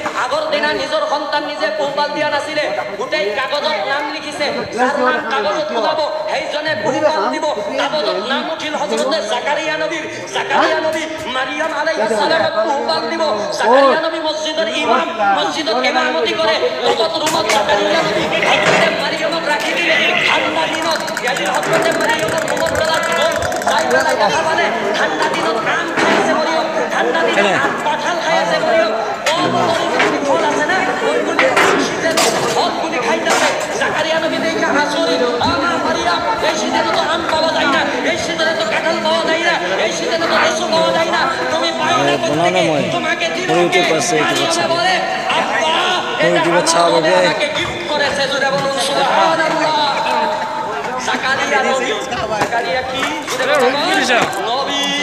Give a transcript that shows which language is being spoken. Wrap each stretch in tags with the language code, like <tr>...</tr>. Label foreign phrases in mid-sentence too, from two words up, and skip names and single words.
<as>গোটেই কাগজত নাম লিখিছে যাৰ নাম কাগজত ওলাব সেইজনে পোহপাল দিব কাগজত নাম উঠিল হযৰতে জাকাৰিয়া নবী মাৰিয়াম আলাইহিস সালামক পোহপাল দিব জাকাৰিয়া নবী মসজিদত ইমামতি কৰে লগত ৰুমত জাকাৰিয়া নবী হযৰতে মাৰিয়ামক ৰাখি দিলে ঠাণ্ডা দিনত ইয়াৰ হযৰতে মাৰিয়ামক ৰুমত পেলাই দিব ঠাণ্ডা দিনত আম খাইছে মৰিয়ম ঠাণ্ডা দিনত কাঁঠাল খাই আছে</as> <bn>মরিয়ম ফল আছে না ওইগুলি শীতের ফলগুলি খাইতেছে জাকারিয়া নবী দেখে আশ্চর্য মারিয়াম এই শীতে তো আম পাওয়া যায় না এই শীতে তো কাঁঠাল পাওয়া যায় না এই শীতে তো লেসু পাওয়া যায় না তুমি পাও না কোথেকে তোমাকে দিলকে মারিয়াম বলে আব্বা এটা আমাকে গিফট করেছে জোরে বলুন সুবহানাল্লাহ জাকারিয়া নবী জাকারিয়া কি জোরে বলুন নবী</bn>